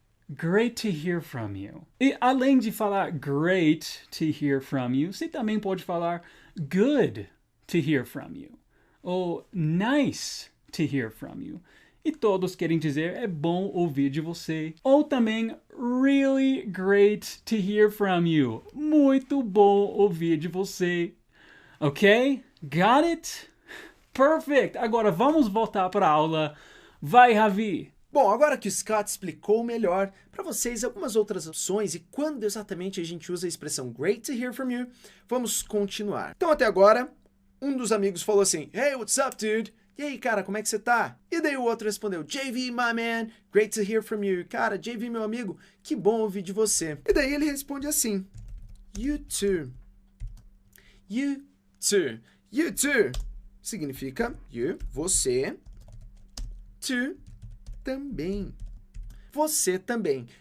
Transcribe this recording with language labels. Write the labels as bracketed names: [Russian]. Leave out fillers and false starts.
[English] Great to hear from you. [Portuguese] E além de falar [English] great to hear from you, [Portuguese] você também pode falar [English] good to hear from you. [Portuguese] Ou [English] nice to hear from you. [Portuguese] E todos querem dizer é bom ouvir de você. Ou também [English] really great to hear from you. [Portuguese] Muito bom ouvir de você. [English] Ok? Got it? Perfect! [Portuguese] Agora vamos voltar para a aula. Vai, Javi! Bom, agora que o Scott explicou melhor para vocês algumas outras opções e quando exatamente a gente usa a expressão [English] great to hear from you, [Portuguese] vamos continuar. Então até agora, um dos amigos falou assim, [English] hey, what's up, dude? [Portuguese] E aí, cara, como é que você tá? E daí o outro respondeu, [English] JV, my man, great to hear from you. [Portuguese] Cara, JV, meu amigo, que bom ouvir de você. E daí ele responde assim, [English] you too. You too. You too [Portuguese] significa [English] you, você, too, também. [Portuguese] Você também.